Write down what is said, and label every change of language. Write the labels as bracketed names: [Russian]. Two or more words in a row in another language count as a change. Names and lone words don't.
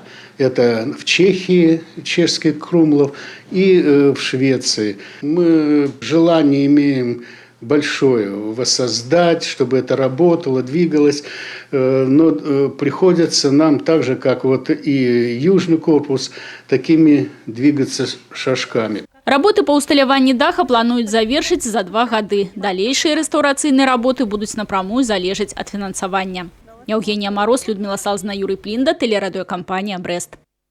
[Russian] Это в Чехии, чешский Крумлов, и в Швеции. Мы желание имеем большое воссоздать, чтобы это работало, двигалось, но приходится нам так же, как вот и южный корпус, такими двигаться шажками. [Belarusian] Работы па ўсталяванні даха плануюць завершыць за 2 гады. Далейшыя рэстаўрацыйныя работы будуць напрамую залежаць ад фінансавання. [Russian] Евгения Мороз, Людмила Салзна, Юрий Плинда, телерадиокомпания «Брест».